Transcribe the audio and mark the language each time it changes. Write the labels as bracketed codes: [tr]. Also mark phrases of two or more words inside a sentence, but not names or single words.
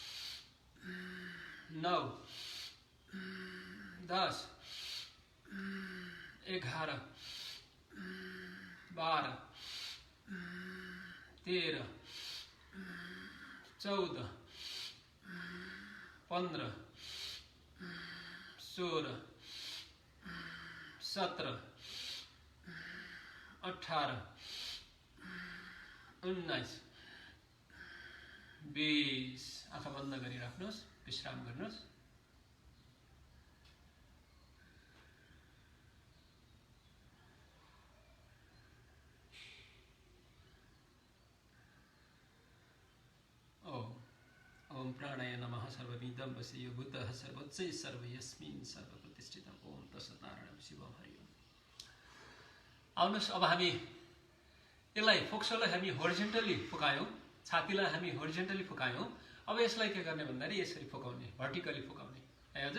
[ne] 9 10 11 12 13 14 15 16 17 18 19 20। आँखा बन्द गरिराख्नुहोस्, विश्राम गर्नुहोस्। [sa] ओम प्राणाय नमः। सर्वविदं वसेयो बुद्धः सर्वोच्चै सर्वयस्मिन् सर्वप्रतिष्ठितम्। ओम तत्सत्नारायण शिवम हरि ओम। [ne] आउनुहोस्, अब हामी यसलाई फोक्सोलाई हामी होरिजेन्टली फुकायौं, छातीलाई हामी होरिजेन्टली फुकायौं। अब यसलाई के गर्ने भन्दाखेरि यसरी फुकाउने, भर्टिकली फुकाउने है हजुर।